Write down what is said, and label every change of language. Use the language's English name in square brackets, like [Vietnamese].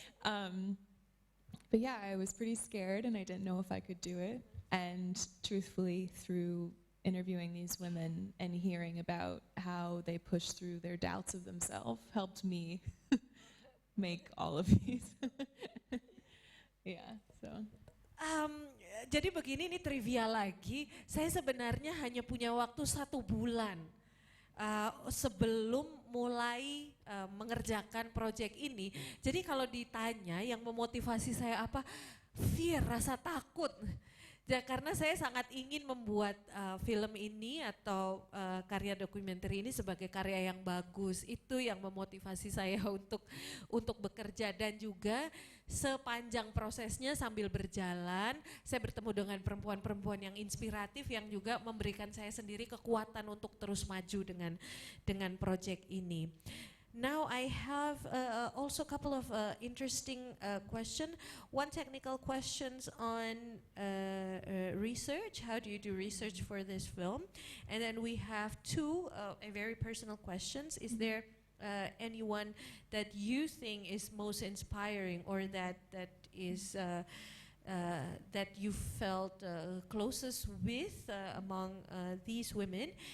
[English] But yeah, I was pretty scared and I didn't know if I could do it. And truthfully, through interviewing these women and hearing about how they push through their doubts of themselves helped me make all of these. Yeah, so. [Indonesian] Jadi begini, ini trivia lagi, saya sebenarnya hanya punya waktu 1 bulan sebelum mulai mengerjakan proyek ini. Jadi kalau ditanya yang memotivasi saya apa, fear, rasa takut. Ya, karena saya sangat ingin membuat film ini atau karya dokumenter ini sebagai karya yang bagus. Itu yang memotivasi saya untuk bekerja, dan juga sepanjang prosesnya sambil berjalan saya bertemu dengan perempuan-perempuan yang inspiratif yang juga memberikan saya sendiri kekuatan untuk terus maju dengan proyek ini. [English] Now I have also a couple of interesting questions. One technical questions on research. How do you do research for this film? And then we have two a very personal questions. Is there anyone that you think is most inspiring, or that is that you felt closest with among these women?